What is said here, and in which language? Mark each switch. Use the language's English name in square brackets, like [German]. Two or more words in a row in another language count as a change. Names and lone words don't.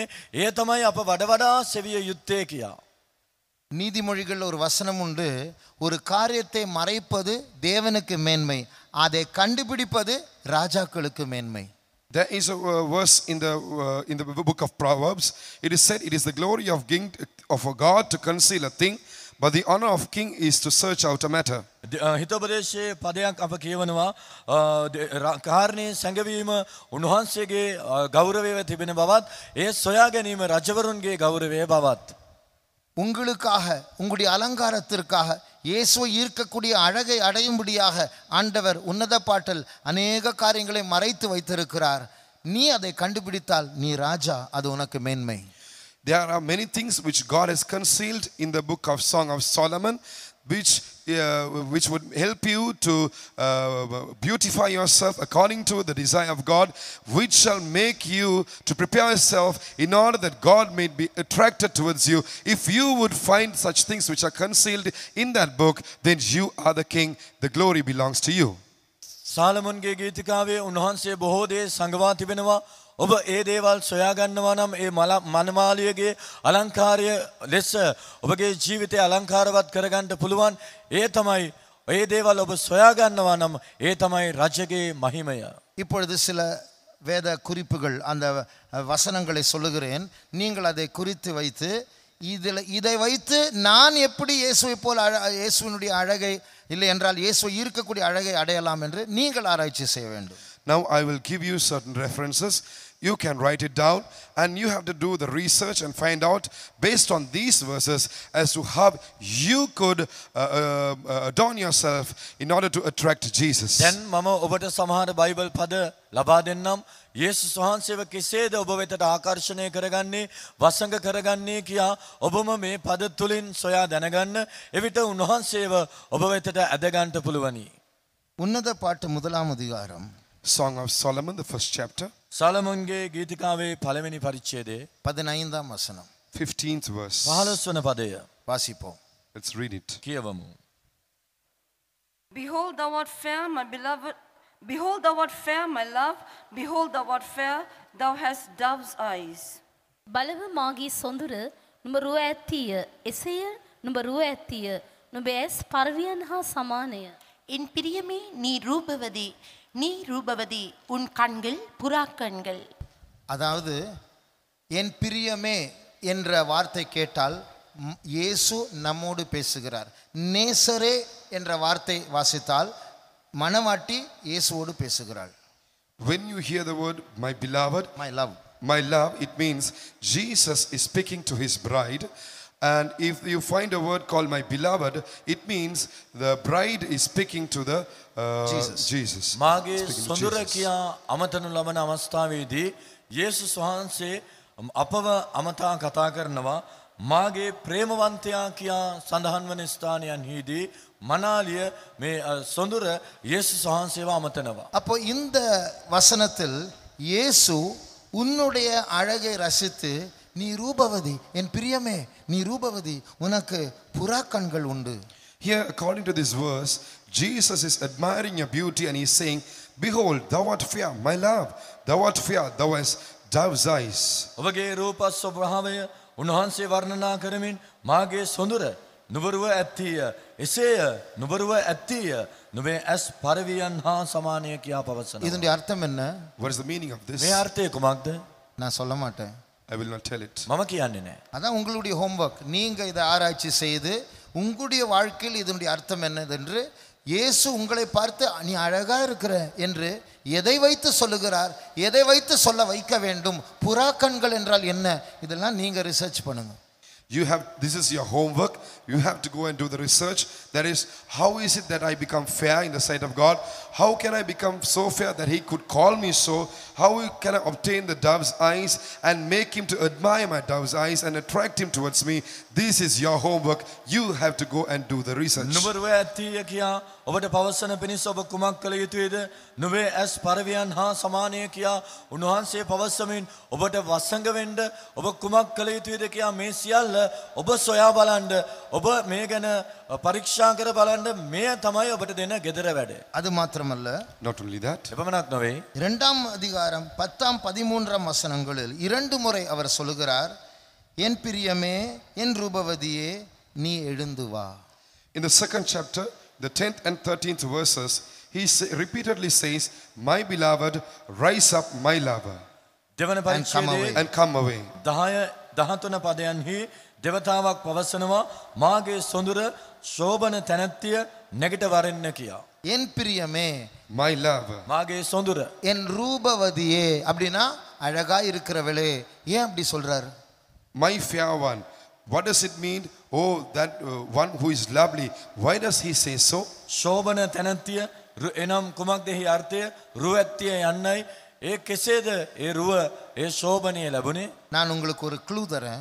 [Sinhala] එය තමයි අප වඩා සෙවිය යුත්තේ කියා. [Tamil] நீதிமொழிகள் ஒரு வசனம் உண்டு, ஒரு காரியத்தை மறைப்பது தேவனுக்கு மேன்மை, அதை கண்டுபிடிப்பது ராஜாக்களுக்கு மேன்மை. [English] There is a verse in the book of Proverbs. It is said, it is the glory of a God to conceal a thing, but the honor of king is to search out a matter. [Sinhala] හිතෝපදේශයේ පදයක් අප කියවනවා කාරණේ සංගවීම උන්වහන්සේගේ ගෞරවය තිබෙන බවත් ඒ සොයා ගැනීම රජවරුන්ගේ ගෞරවය බවත්. [Tamil] உங்களுக்காக, உங்களுடைய அலங்காரத்திற்காக, இயேசுவை ஈர்க்கக்கூடிய அழகை அடையும்படியாக ஆண்டவர் உன்னத பாட்டில் அநேக காரியங்களை மறைத்து வைத்திருக்கிறார். நீ அதை கண்டுபிடித்தால் நீ ராஜா, அது உனக்கு மேன்மை. [English] There are many things which God has concealed in the book of Song of Solomon, which would help you to beautify yourself according to the desire of God, which shall make you to prepare yourself in order that God may be attracted towards you. If you would find such things which are concealed in that book, then you are the king. The glory belongs to you. [Sinhala] සාලමොන්ගේ ගීතිකාවේ උන්වහන්සේ බොහෝ දේ සංගවා තිබෙනවා. ඔබ ඒ දේවල් සොයා ගන්නවා නම් ඒ මනමාලියගේ අලංකාරය ලෙස ඔබගේ ජීවිතය අලංකාරවත් කරගන්න පුළුවන්. ඒ තමයි ඒ දේවල් ඔබ සොයා ගන්නවා නම් ඒ තමයි රජගේ මහිමය. [Tamil] இப்பொழுது சில வேத குறிப்புகள், அந்த வசனங்களை சொல்லுகிறேன். நீங்கள் அதை குறித்து வைத்து இதை வைத்து நான் எப்படி இயேசுவை போல் இயேசுவினுடைய அழகை இல்லை என்றால் இயேசுவை ஈர்க்கக்கூடிய அழகை அடையலாம் என்று நீங்கள் ஆராய்ச்சி செய்ய வேண்டும். [English] Now I will give you certain references. You can write it down, and you have to do the research and find out based on these verses as to how you could adorn yourself in order to attract Jesus. [Sinhala] දැන් මම ඔබට සමහර බයිබල් පද ලබා දෙන්නම්. යේසුස් වහන්සේව කෙසේද ඔබ වෙතට ආකර්ෂණය කරගන්නේ, වසඟ කරගන්නේ කියා ඔබම මේ පද තුලින් සොයා දැනගන්න. එවිට උන්වහන්සේව ඔබ වෙතට ඇද ගන්නට පුළුවනි. [Tamil] உன்னத பாட்டு 1ஆம் அதிகாரம், [English] Song of Solomon, the first chapter, [Sinhala] සාලමොන්ගේ ගීතිකාවේ පළවෙනි පරිච්ඡේදයේ [Tamil] 15ஆம் வசனம். [English] 15th verse. [Sinhala] 15 වන පදය [Tamil] வாசிப்போம். [English] Let's read it. [Sinhala] කියවමු. [English] Behold, thou art fair, my beloved. Behold, thou art fair, my love. Behold, thou art fair. Thou hast dove's eyes. [Sinhala] බලව මාගේ සොඳුර නුඹ රුව ඇත්තිය. එසේය නුඹ රුව ඇත්තිය. නුඹ ඇස් පර්වියන් හා සමානය. [Tamil] என் பிரியமே நீ ரூபவதி உன் கண்கள் புறா கண்கள். அதாவது என் பிரியமே என்ற வார்த்தை கேட்டால் இயேசு நம்மோடு பேசுகிறார். நேசரே என்ற வார்த்தை வாசித்தால் மணவாட்டி இயேசுவோடு பேசுகிறாள். [English] When you hear the word my beloved, my love, it means Jesus is speaking to his bride. And if you find a word called my beloved, it means the bride is speaking to the Jesus. [Sinhala] මාගේ සොඳුර කියා අමතනු ලබන අවස්ථාවේදී යේසුස් වහන්සේ අපව අමතා කතා කරනවා. මාගේ ප්‍රේමවන්තයා කියා සඳහන් වන ස්ථානයන්හිදී මනාලිය මේ සොඳුර යේසුස් වහන්සේව අමතනවා. [Tamil] அப்போ இந்த வசனத்தில் இயேசு உன்னுடைய அழகை ரசித்து நீ ரூபவதி என் பிரியமே நீ ரூபவதி உனக்கு புறா கண்கள் உண்டு. [English] Here according to this verse, Jesus is admiring your beauty and he's saying, behold, thou art fair, my love, thou art fair, thou hast dove's eyes. [Sinhala] ඔබගේ රූප ස්වභාවය උන්වහන්සේ වර්ණනා කරමින් මාගේ සොඳුර නුඹරුව ඇත්තීය එසේය නුඹරුව ඇත්තීය නුඹේ ඇස් පරවියන් හා සමානය කියා පවසනවා. [Tamil] இதனுடைய அர்த்தம் என்ன? [English] What is the meaning of this? [Sinhala] මේ අර්ථය කුමක්ද? [Tamil] நான் சொல்ல மாட்டேன். [English] I will not tell it. [Sinhala] මම කියන්නේ නැහැ. [Tamil] அதான் உங்களுடைய ஹோம்வொர்க். நீங்க இதை ஆராய்ச்சி செய்து உங்களுடைய வாழ்க்கையில் இதனுடைய அர்த்தம் என்னதென்று இயேசு உங்களை பார்த்து நீ அழகா இருக்கிற என்று எதை வைத்து சொல்லுகிறார், எதை வைத்து சொல்ல வைக்க வேண்டும், புறா கண்கள் என்றால் என்ன, இதெல்லாம் நீங்க ரிசர்ச் பண்ணுங்க. [English] This is your homework. You have to go and do the research. That is, how is it that I become fair in the sight of God? How can I become so fair that he could call me so? How can I obtain the dove's eyes and make him to admire my dove's eyes and attract him towards me? This is your homework. You have to go and do the research. [Sinhala] නුඹරුව ඇත්තීය කියා ඔබට පවසන පිණිස ඔබ කුමක් කළ යුතුයද? නුඹේ ඇස් පරවියන් හා සමානය කියා උන්වහන්සේ පවසමින් ඔබට වසඟ වෙන්න ඔබ කුමක් කළ යුතුයද කියා මේ සියල්ල ඔබ සොයා බලන්න, ඔබ මේ ගැන පරීක්ෂා කර බලන්න. මේ තමයි ඔබට දෙන ගෙදර වැඩ. [Tamil] அது மாத்திரமல்ல, [English] Not only that, [Sinhala] එපමණක් නොවේ. [Tamil] 2ஆம் அதிகாரம் 10ஆம் 13ஆம் வசனங்களில் 2 முறை அவர் சொல்லுகிறார், என் பிரியமே என் ரூபவதியே நீ எழுந்து வா. [English] in the 2nd chapter, the 10th and 13th verses, he repeatedly says, my beloved, rise up, my lover, [Sinhala] දෙවන පරිච්ඡේදයේ [English] and come away. [Sinhala] 13 පදයන්හි දෙවතාවක් පවසනවා මාගේ සොඳුර ශෝභන තැනැත්තිය නැගිට වරෙන්න කියා. [Tamil] என் பிரியமே, [English] My lover, [Sinhala] මාගේ සොඳුර [Tamil] என் ரூபவதியே அப்படின்னா அழகா இருக்கிறவளே. ஏன் அப்படி சொல்றாரு? [English] my fair one. What does it mean? Oh, that one who is lovely. Why does he say so? [Sinhala] ශෝභන තැනැත්තිය එනම් කුමක්දෙහි අර්ථය? රුවැත්තිය යන්නයි. ඒ කෙසේද ඒ රුව ඒ ශෝභනය ලැබුණේ? [Tamil] நான் உங்களுக்கு ஒரு க்ளூ தரேன்.